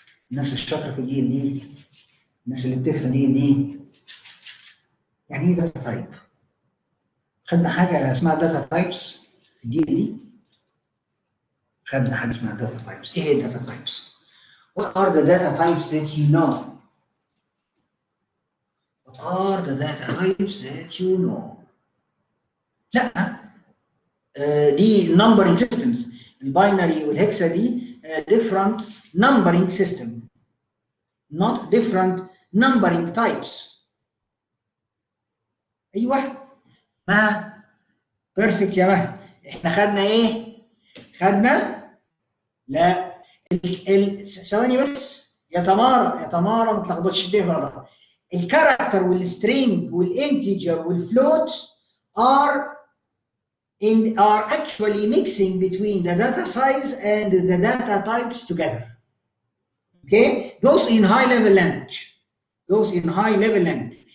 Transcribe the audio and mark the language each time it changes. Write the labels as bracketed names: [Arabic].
[Arabic] الناس الشاطرة في DLD. الناس اللي بتفهم DLD. يعني ايه داتا تايب؟ خدنا حاجة اسمها داتا تايبس في DLD. خدنا حاجة اسمها داتا تايبس. ايه هي الداتا تايبس؟ [English] What are the data types that you know? What are the data types that you know? [Arabic] لا دي [English] numbering systems. [Arabic] الباينري والهكسا دي [English] different numbering system, not different numbering types. [Arabic] ايوه ما بيرفكت يا مها. احنا خدنا ايه؟ خدنا لا ثواني بس يا تمارا، يا تمارا ما تلخبطش الدنيا في بعضها. الكاركتر والسترينج والانتجر والفلوت [English] are actually mixing between the data size and the data types together. Okay, those in high level language. Those in high level language.